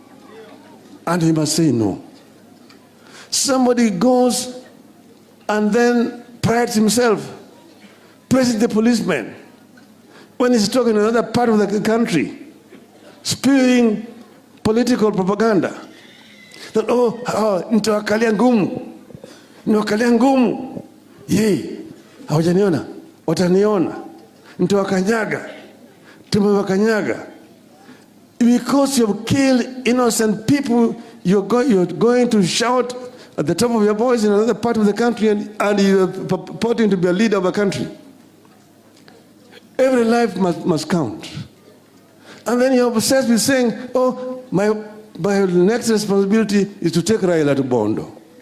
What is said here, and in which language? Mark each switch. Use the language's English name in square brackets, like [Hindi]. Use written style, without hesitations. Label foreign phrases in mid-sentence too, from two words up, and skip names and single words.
[English] And he must say no. Somebody goes and then prides himself, praises the policeman when he's talking in another part of the country, spewing political propaganda. That, [Swahili] nitawakalia ngumu, nitawakalia ngumu. Yei, hawajaniona, wataniona. Nitawakanyaga, tumewakanyaga. [English] Because you've killed innocent people, you're going to shout at the top of your voice in another part of the country, and you're purporting to be a leader of a country. Every life must count. And then you're obsessed with saying, my next responsibility is to take Raila to Bondo.